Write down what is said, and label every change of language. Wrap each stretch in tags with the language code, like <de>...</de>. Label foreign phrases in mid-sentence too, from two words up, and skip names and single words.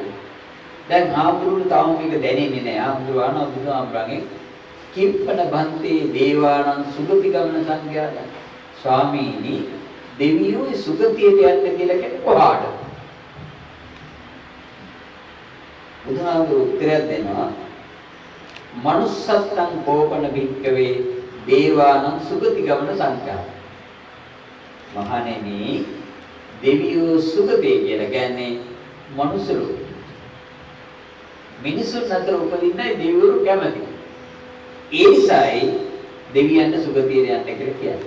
<si>දැන් හාමුදුරුවෝ තාම මේක දැනෙන්නේ නැහැ. හාමුදුරුවෝ බුදුහාමුදුරන්ගේ</si> <pi>කිප්පන බන්තේ දේවානං සුගති ගමන සංඛ්‍යාත</pi> <si>ස්වාමීනි දෙවියෝ සුගතියට යන්න කියලා කියන්නේ කොහාට? බුදුහාමුදුරුවෝ උත්තරයක් දෙනවා</si> <pi>මනුස්සත්තං කෝපන භික්කවේ දේවානං සුගති ගමන සංඛ්‍යාත.</pi> <si>මහණෙනි දෙවියෝ සුගතිය කියලා කියන්නේ මනුස්ස ලෝකෙ. මිනිසුන් අතර උපදින්නයි දෙවිවරු කැමති. ඒ නිසායි දෙවියන්ට සුගතියට යන්න කියලා කියන්නේ.</si>